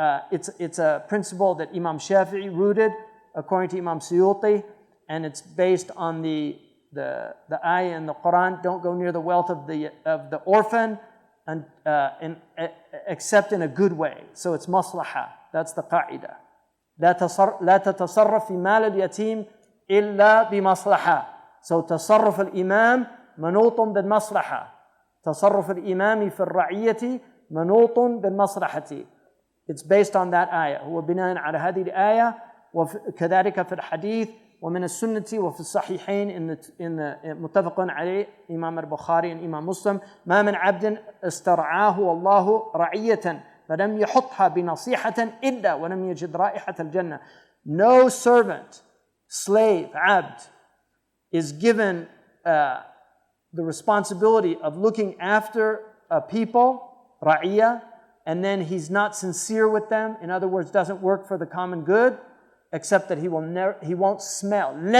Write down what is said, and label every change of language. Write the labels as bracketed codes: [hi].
[en] It's a principle that Imam Shafi'i rooted, according to Imam Suyuti, and it's based on the ayah in the Quran, don't go near the wealth of the orphan, and except in a good way. So it's maslaha. That's the qa'idah. [ar] لا تتصرف في مال اليتيم إلا بمصلحة. So تصرف الإمام منوط بالمصلحة. تصرف الإمام في الرعية منوط بالمصلحة. [en] It's based on that ayah. [ar] هو بناء على هذه الآية وكذلك في الحديث ومن السنة وفي الصحيحين in متفق عليه إمام البخاري and إمام مسلم ما من عبد استرعاه والله رعية فلم يحطها بنصيحة إلا ولم يجد رائحة الجنة. [en] No servant, slave, abd, is given the responsibility of looking after a people, ra'iyah, and then he's not sincere with them. In other words, doesn't work for the common good, except that he won't smell.